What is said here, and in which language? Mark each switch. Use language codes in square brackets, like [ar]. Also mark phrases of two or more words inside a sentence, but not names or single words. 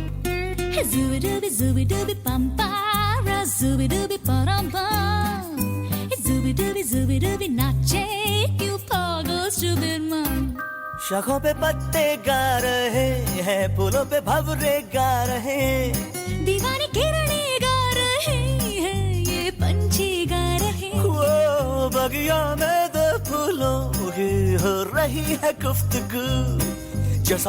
[hi] Zooby dooby pam para, zooby dooby param pam, zooby dooby नाचे क्यों पागल [en] stupid man. [hi] शाखों पे पत्ते गा रहे हैं, फूलों पे भंवरे गा रहे हैं, दीवानी किरणें गा रहे हैं, ये पंछी गा रहे हैं। वो बगिया में दो फूलों की हो रही है गुफ्तगू,